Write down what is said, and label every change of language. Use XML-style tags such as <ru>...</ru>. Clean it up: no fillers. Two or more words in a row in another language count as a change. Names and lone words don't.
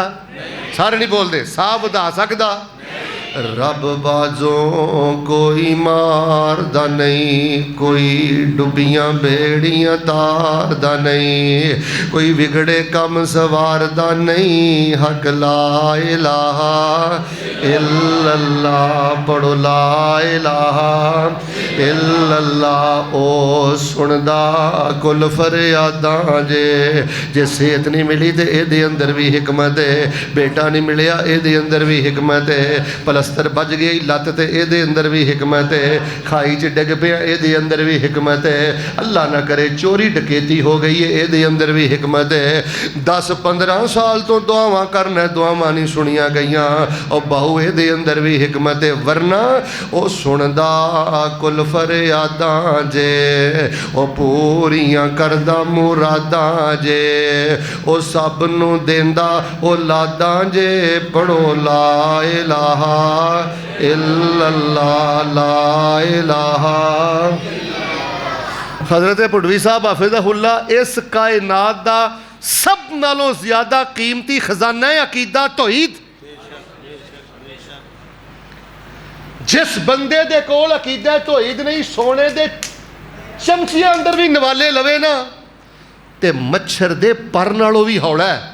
<pa>سارے نہیں بولتے۔ ساہ ودھا سکدا? رب باجھوں کوئی ماردا نہیں، کوئی ڈُبیاں بیڑیاں تاردا نہیں، کوئی بگڑے کم سواردا نہیں. حق</pa> <ar>لا إله إلا الله</ar> <pa>پڑھو,</pa> <ar>لا إله إلا الله.</ar> <pa>او سُندا کُل فریاداں جے صحت نہیں ملی تو ایہہ اندر بھی حکمت ہے، بیٹا نہیں ملیا ایہہ اندر بھی حکمت ہے، پلستر بج گئی لت تے ایہہ اندر بھی حکمت ہے، کھائی چ ڈگ پیا ایہہ اندر بھی حکمت ہے، اللہ نہ کرے چوری ڈکیتی ہو گئی ہے ایہہ اندر بھی حکمت ہے. 10-15 سال توں دعاواں کرنا، دعاواں نہیں سُنیاں گئیاں، اور باہو ایہہ اندر بھی حکمت ہے. ورنہ او سُندا کُل فریاداں جے، او پوریاں کردا مراداں جے، او سب نوں دیندا اولاداں جے.</pa> <ar>पढ़ो لا إله إلا الله، لا إله.</ar> <pa>حضرت پڈوی صاحب حافظہ اللہ، اس کائنات دا سب نالوں زیادہ قیمتی خزانہ ہے عقیدہ توحید. جس بندے دے کول عقیدہ توحید نہیں، سونے دے چمچیاں اندر بھی نوالے لوے نا تے مچھر دے پر نالوں بھی ہولا ہے.</pa>